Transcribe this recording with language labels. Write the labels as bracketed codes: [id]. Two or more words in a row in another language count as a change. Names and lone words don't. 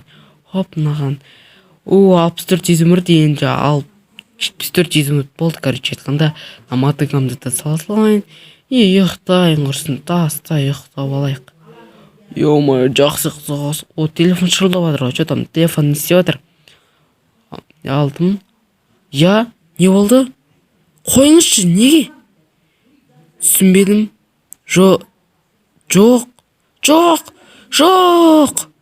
[kk] мынаған 64 изумруд. енді 74 изумруд болды. короче айтқанда мотыгамды да салайын. ұйықтайын, құрсын таста ұйықтап алайық. ё-мое, жақсы қызығыз. телефон шырылдап жатыр ғой. что-то телефон не істеп жатыр? алдым. не болды? қойыңызшы, неге? түсінбедім. жоқ. Жоқ!